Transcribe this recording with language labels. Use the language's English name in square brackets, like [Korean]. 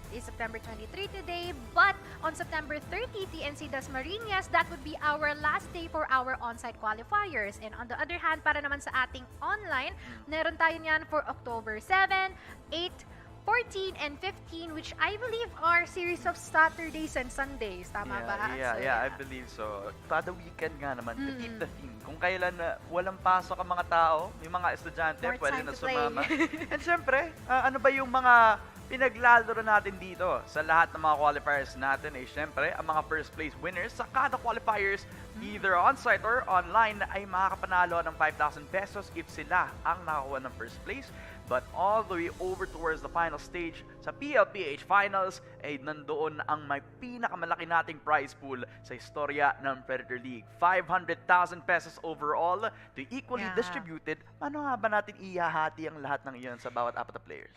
[English] It is September 23 today, but on September 30, TNC Dasmariñas, that would be our last day for our on-site qualifiers. And on the other hand, [Filipino] para naman sa ating online, meron tayo niyan [English] for October 7, 8, 14, and 15, which I believe are series of Saturdays and Sundays. [Filipino] Tama ba? [English] Yeah, I believe so. [Filipino] Kada weekend nga naman, [English] to keep the theme. [Filipino] Kung kailan walang pasok ang mga tao, yung mga estudyante, pwede na sumama. And syempre, ano ba yung mga pinaglalaro natin dito sa lahat ng mga qualifiers natin? Syempre, ang mga first place winners sa kada qualifiers, [English] either on-site or online, [Filipino] ay makakapanalo ng 5,000 pesos if sila ang nakakuha ng first place. [English] But all the way over towards the final stage [Filipino] sa PLPH Finals, ay nandoon ang may pinakamalaki nating prize pool sa istorya ng Predator League. [English] 500,000 pesos overall to equally distributed. [Filipino] Paano nga ba natin ihahati ang lahat ng iyon sa bawat apat na players?